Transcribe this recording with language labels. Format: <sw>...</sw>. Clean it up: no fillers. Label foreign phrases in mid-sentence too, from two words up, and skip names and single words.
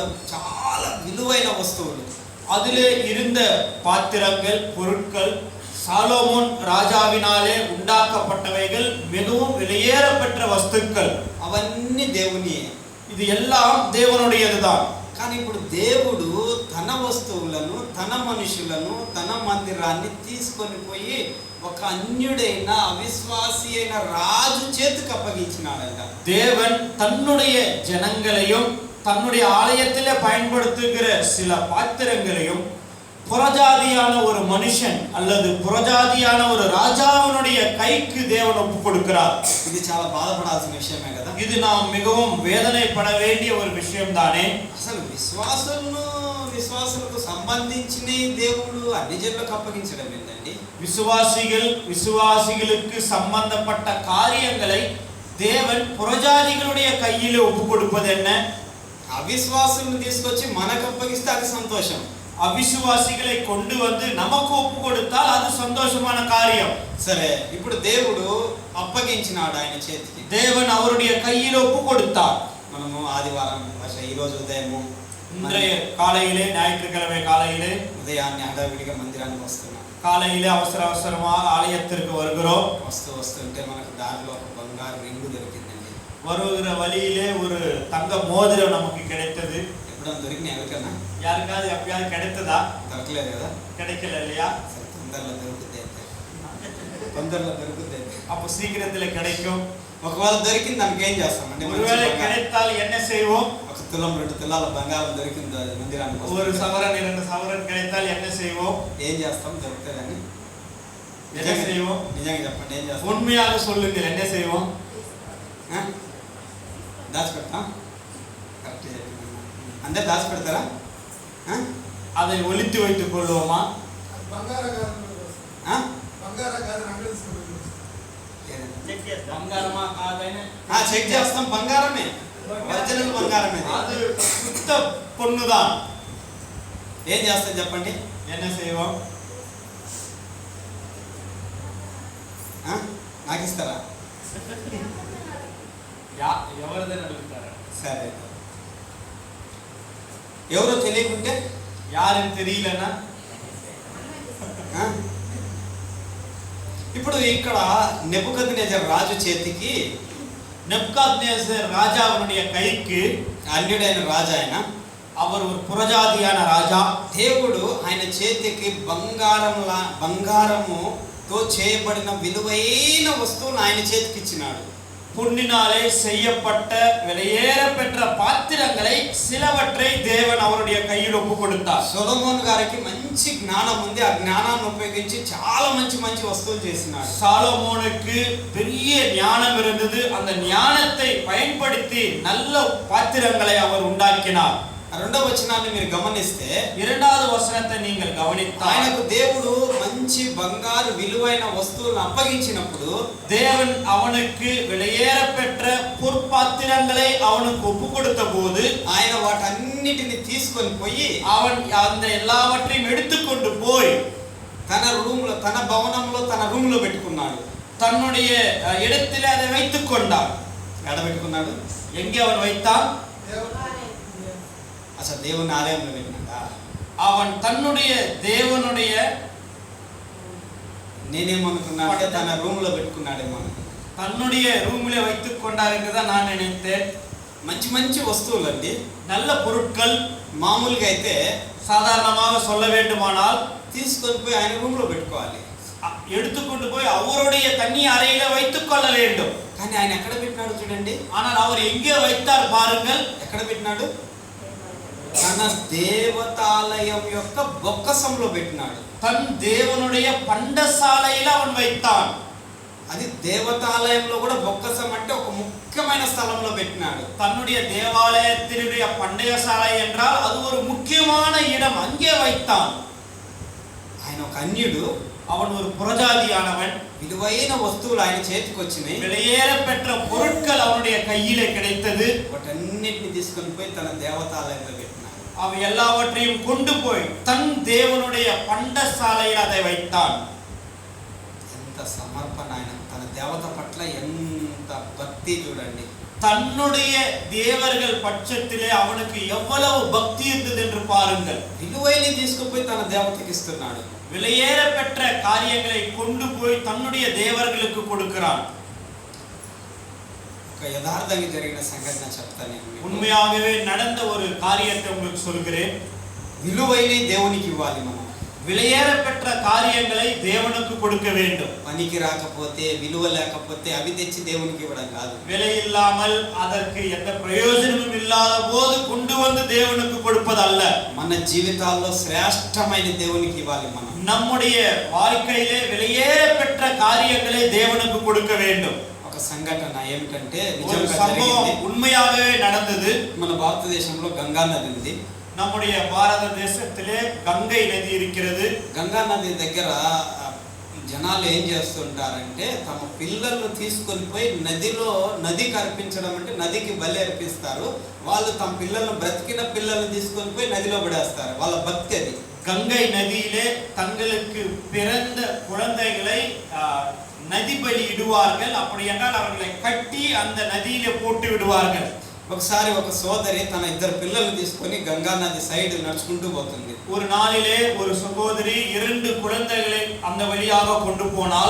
<te>చాలా విలువైన వస్తువులు.</te> <ta>அதிலே இருந்த பாத்திரங்கள், பொருட்கள் சாலோமோன் ராஜாவினாலே உண்டாக்கப்பட்டவைகள், மிகவும் விலையேறப்பெற்ற வஸ்துக்கள்.</ta> <te>అవన్నీ దేవునియే.</te> <ta>இது எல்லாம் தேவனுடையதுதான்.</ta> <te>కానీ ఇప్పుడు దేవుడు తన వస్తువులను, తన మనుషులను, తన మందిరాన్ని తీసుకొని పోయి ఒక అన్యుడైన అవిశ్వాసి అయిన రాజు చేతికి అప్పగించినాడంట.</te> <ta>தேவன் தன்னுடைய ஜனங்களையும் தன்னுடைய ஆலயத்திலே பயன்படுத்துகிற சில பாத்திரங்களையும் புறஜாதியான ஒரு மனுஷன் அல்லது புறஜாதியான ஒரு ராஜாவினுடைய கைக்கு தேவன் ஒப்பு கொடுக்கிறார்.</ta> <te>ఇది చాలా బాధపడాల్సిన విషయమే కదా.</te> <ta>இது நாம் மிகவும் வேதனைப்பட வேண்டிய ஒரு விஷயம் தானே.</ta> <te>అసలు విశ్వాసులకు సంబంధించిన దేవుడు అన్ని జనులకు అప్పగించడం ఏంటండి?</te> <ta>விசுவாசிகளுக்கு சம்பந்தப்பட்ட காரியங்களை தேவன் புறஜாதிகளுடைய கையிலே ஒப்பு கொடுப்பது என்ன?</ta> <te>అవిశ్వాసులను తీసుకొచ్చి మనకు అప్పగిస్తే అది సంతోషం.</te> <ta>అవిశ్వాసిகளை கொண்டு வந்து நமக்கு ஒப்பு கொடுத்தால் அது சந்தோஷமான காரியம்.</ta> <te>సరే, ఇప్పుడు దేవుడు అప్పగించినాడు ఆయన చేతికి.</te> <ta>தேவன் அவருடைய கையில் ஒப்பு கொடுத்தார்.</ta> <te>మనము ఆదివారం ఈ రోజు ఉదయము</te> <ta>இன்றைய காலையிலே, ஞாயிற்றுக்கிழமை காலையிலே</ta> <te>ఉదయాన్నే హడావిడిగా మందిరానికి వస్తున్నాం.</te> <ta>காலையிலே அவசரமாக ஆலயத்திற்கு வருகிறோம்.</ta> <te>వస్తుంటే మనకు దారిలో ఒక బంగారు రింగు దొరికిందండి.</te> <ta>வருகிற வழியிலே ஒரு தங்க மோதிரம் நமக்கு கிடைத்தது.</ta> <te>ఎప్పుడన్నా దొరికినా ఎవరికన్నా?</te> <ta>யாருக்காவது எப்பயாவது கிடைத்ததா?</ta> <te>దొరకలేదు కదా.</te> <ta>கிடைக்கல இல்லையா?</ta> <te>తొందరలో దొరుకుతుంది.</te> <ta>அப்போ சீக்கிரத்தில் கிடைக்கும்.</ta> <te>ఒకవేళ దొరికింది దానికి ఏం చేస్తామండి?</te> <ta>ஒருவேளை கிடைத்தால் என்ன செய்வோம்?</ta> <te>ఒక తులం 2 తులాల బంగారం దొరికింది మందిరానికి.</te> <ta>ஒரு சவரன் 2 சவரன் கிடைத்தால் என்ன செய்வோம்?</ta> <te>ఏం చేస్తాం? దొరుకుతుందని</te> <ta>என்ன செய்வோம்?</ta> <te>నిజంగా చెప్పండి, ఏం చేస్తాం?</te> <ta>உண்மையாக சொல்லுங்கள், என்ன செய்வோம்?</ta> <te>దాచిపెడతాం. కరెక్ట్ చెప్పండి. అందరు దాచిపెడతారా?</te> <ta>அதை ஒளித்து வைத்துக் கொள்வோமா?</ta> <te>బంగారమా కాదని చెక్ చేస్తాం. బంగారమే, ఒరిజినల్ బంగారమే.</te> <ta>அது சுத்த பொண்ணுதான்.</ta> <te>ఏం చేస్తాం చెప్పండి?</te> <ta>என்ன செய்வோம்?</ta> <te>నాకు ఇస్తారా? ఎవరిదని అడుగుతారా? సరే, ఎవరో తెలియకుంటే,</te> <ta>யாருன்னு தெரியலனா,</ta> <te>ఇప్పుడు ఇక్కడ నెబుకద్నెజర్ రాజు చేతికి,</te> <ta>నెబుకద్నెజర్ రాజావునుடைய கைக்கு,</ta> <te>అన్యుడైన రాజు ఆయన,</te> <ta>அவர் ஒரு புறஜாதியான రాజా,</ta> <te>దేవుడు ఆయన చేతికి బంగారముతో చేయబడిన విలువైన వస్తువును ఆయన చేతికి ఇచ్చినాడు.</te> <ta>பொன்னினாலே செய்யப்பட்ட விலையேற பெற்ற பாத்திரங்களை சிலவற்றை தேவன் அவருடைய கையில் ஒப்பு கொடுத்தார்.</ta> <te>సొలొమోను గారికి మంచి జ్ఞానం ఉంది. ఆ జ్ఞానాన్ని ఉపయోగించి చాలా మంచి మంచి వస్తువులు చేసినాడు.</te> <ta>சாலமோனுக்கு பெரிய ஞானம் இருந்தது. அந்த ஞானத்தை பயன்படுத்தி நல்ல பாத்திரங்களை அவர் உண்டாக்கினார்.</ta> <te>రెండవ వచనాన్ని మీరు గమనిస్తే</te> <ta>இரண்டாவது வசனத்தை நீங்கள் கவனித்தால்</ta> <te>ఆయనకు దేవుడు మంచి బంగారు విలువైన వస్తువులను అప్పగించినప్పుడు</te> <ta>தேவன் அவனுக்கு விலையேற பெற்ற பொற்பாத்திரங்களை அவனுக்கு ஒப்பு கொடுத்த போது</ta> <te>ఆయన వాటన్నిటిని తీసుకొని పోయి</te> <ta>அவன் அந்த எல்லாவற்றையும் எடுத்துக்கொண்டு போய்</ta> <te>తన రూమ్లో తన భవనంలో తన రూమ్లో పెట్టుకున్నాడు.</te> <ta>தன்னுடைய இடத்திலே அதை வைத்துக் கொண்டான்.</ta> <te>ఎక్కడ పెట్టుకున్నాడు?</te> <ta>எங்கே அவன் வைத்தான்?</ta> <te>అసలు దేవుని ఆలయంలో పెట్టినాడా?</te> <ta>அவன் தன்னுடைய தேவனுடைய</ta> <te>నేనేమనుకున్నా అంటే తన రూమ్లో పెట్టుకున్నాడేమో.</te> <ta>தன்னுடைய ரூமிலே வைத்துக் கொண்டார் என்றுதான் நான் நினைத்தேன்.</ta> <te>మంచి మంచి వస్తువులు అండి,</te> <ta>நல்ல பொருட்கள்.</ta> <te>మామూలుగా అయితే</te> <ta>சாதாரணமாக சொல்ல வேண்டுமானால்</ta> <te>తీసుకొని పోయి ఆయన రూమ్లో పెట్టుకోవాలి,</te> <ta>எடுத்துக்கொண்டு போய் அவருடைய தண்ணி அறையில வைத்துக் கொள்ள வேண்டும்.</ta> <te>కానీ ఆయన ఎక్కడ పెట్టినాడు చూడండి.</te> <ta>ஆனால் அவர் எங்கே வைத்தார் பாருங்கள்.</ta> <te>ఎక్కడ పెట్టినాడు? తన దేవతాలయం యొక్క బొక్కసంలో పెట్టినాడు.</te> <ta>தன் தேவனுடைய பண்டசாலையில அவன் வைத்தான்.</ta> <te>అది దేవతాలయంలో కూడా బొక్కసం అంటే ఒక ముఖ్యమైన స్థలంలో పెట్టినాడు.</te> <ta>தன்னுடைய தேவாலயத்தினுடைய பண்டயசாலை என்றால் அது ஒரு முக்கியமான இடம், அங்கே வைத்தான்.</ta> <te>ఆయన ఒక అన్యుడు,</te> <ta>அவன் ஒரு புறஜாதியானவன்.</ta> <te>విలువైన వస్తువులు ఆయన చేతికి వచ్చినాయి,</te> <ta>விலையேற பெற்ற பொருட்கள் அவனுடைய கையிலே கிடைத்தது.</ta> <te>వాటన్నిటిని తీసుకొని పోయి తన దేవతాలయంలో పెట్టినాడు.</te> <ta>அவை எல்லாவற்றையும் கொண்டு போய் தன் தேவனுடைய பண்டசாலையில் அதை வைத்தான்.</ta> <te>ఎంత సమర్పణ! ఆయన తన దేవత పట్ల ఎంత భక్తి చూడండి.</te> <ta>தன்னுடைய தேவர்கள் பட்சத்திலே அவனுக்கு எவ்வளவு பக்தி இருந்தது என்று பாருங்கள்.</ta> <te>విలువైనవి తీసుకుపోయి తన దేవతకి ఇస్తున్నాడు.</te> <ta>விலையேற பெற்ற காரியங்களை கொண்டு போய் தன்னுடைய தேவர்களுக்கு கொடுக்கிறான்.</ta> <te>ఒక యథార్థంగా జరిగిన సంఘటన చెప్తాను నేను.</te> <ta>உண்மையாகவே நடந்த ஒரு காரியத்தை உங்களுக்கு சொல்கிறேன்.</ta> <te>విలువైనవి దేవునికి ఇవ్వాలి. మనం</te> <ta>விலையேற பெற்ற காரியங்களை தேவனுக்கு கொடுக்க வேண்டும்.</ta> <te>పనికి రాకపోతే, విలువ లేకపోతే అవి తెచ్చి దేవునికి ఇవ్వడం కాదు.</te> <ta>விலை இல்லாமல் அதற்கு எந்த பிரயோஜனமும் இல்லாத போது கொண்டு வந்து தேவனுக்கு கொடுப்பதல்ல.</ta> <te>మన జీవితాల్లో శ్రేష్టమైన దేవునికి ఇవ్వాలి. మనం</te> <ta>நம்முடைய வாழ்க்கையிலே விலையேற பெற்ற காரியங்களை தேவனுக்கு கொடுக்க வேண்டும்.</ta> <te>ఒక సంఘటన ఏమిటంటే,</te> <ta>ஒரு</ta> <te>నిజంగా</te> <ta>சம்பவம்</ta> <te>జరిగింది.</te> <ta>உண்மையாகவே நடந்தது.</ta> <te>మన భారతదేశంలో గంగా నది ఉంది.</te> <ta>நம்முடைய பாரத தேசத்திலே கங்கை நதி இருக்கிறது.</ta> <te>గంగా నది దగ్గర జనాలు ఏం చేస్తుంటారంటే, తమ పిల్లలను తీసుకొని పోయి నదికి అర్పించడం అంటే నదికి బలి అర్పిస్తారు. వాళ్ళు తమ పిల్లలను, బ్రతికిన పిల్లలను తీసుకొని పోయి నదిలో పడేస్తారు. వాళ్ళ భక్తి అది.</te> <ta>கங்கை நதியிலே தங்களுக்கு பிறந்த குழந்தைகளை நதி பலி இடுவார்கள். அப்படி என்றால் அவர்களை கட்டி அந்த நதியிலே போட்டு விடுவார்கள்.</ta> <te>ఒకసారి ఒక సోదరి తన ఇద్దరు పిల్లల్ని తీసుకొని గంగా నది సైడ్ నడుచుకుంటూ పోతుంది.</te> <ta>ஒரு நாளிலே ஒரு சகோதரி 2 குழந்தைகளை அந்த வழியாக கொண்டு போனால்</ta>